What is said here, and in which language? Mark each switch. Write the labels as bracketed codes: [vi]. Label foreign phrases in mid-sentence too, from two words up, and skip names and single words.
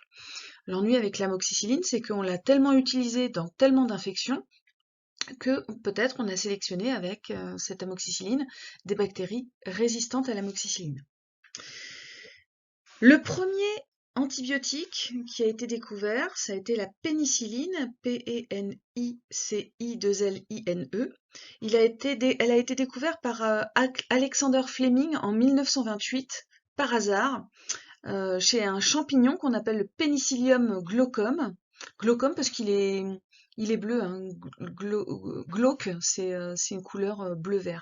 [fr] L'ennui avec l'amoxicilline, c'est qu'on l'a tellement utilisé dans tellement d'infections que peut-être on a sélectionné avec cette amoxicilline des bactéries résistantes à l'amoxicilline. Le premier antibiotique qui a été découvert, ça a été la pénicilline, P-E-N-I-C-I-2-L-I-N-E. Elle a été découverte par Alexander Fleming en 1928, par hasard, chez un champignon qu'on appelle le Penicillium glaucum. Glaucum parce qu'il est bleu, hein. Glauque, c'est une couleur bleu-vert.